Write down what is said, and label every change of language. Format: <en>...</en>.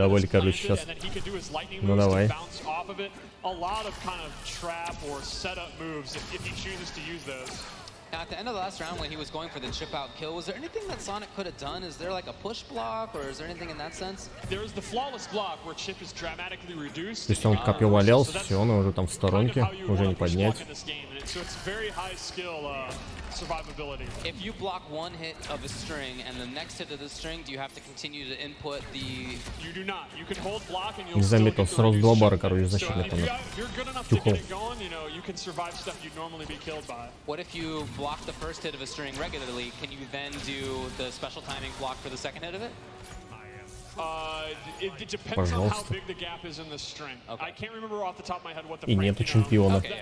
<en>and then he can do his lightning moves to bounce off of it. A lot of kind of trap or setup moves if he chooses to use those. Now, at the end of the last round, when he was going for the chip-out kill, was there anything that Sonic could have done? Is there like a push block, or is there anything in that sense? There's the flawless block where chip is dramatically reduced.</en> <ru>То есть он копье валялся, все, он уже там в сторонке, уже не поднять.</ru> <en>So it's very high skill survivability. If you block one hit of a string and the next hit of the string, do you have to continue to input the? You do not. You can hold block and you'll.</en> <ru>Не заметил, сразу 2 бара, короче, защитных там. Тюкал.</ru> <en>What if you block the first hit of a string regularly? Can you then do the special timing block for the second hit of it? It depends on how big the gap is in the string. I can't remember off the top of my head what the</en> <ru>И нету чемпиона.</ru>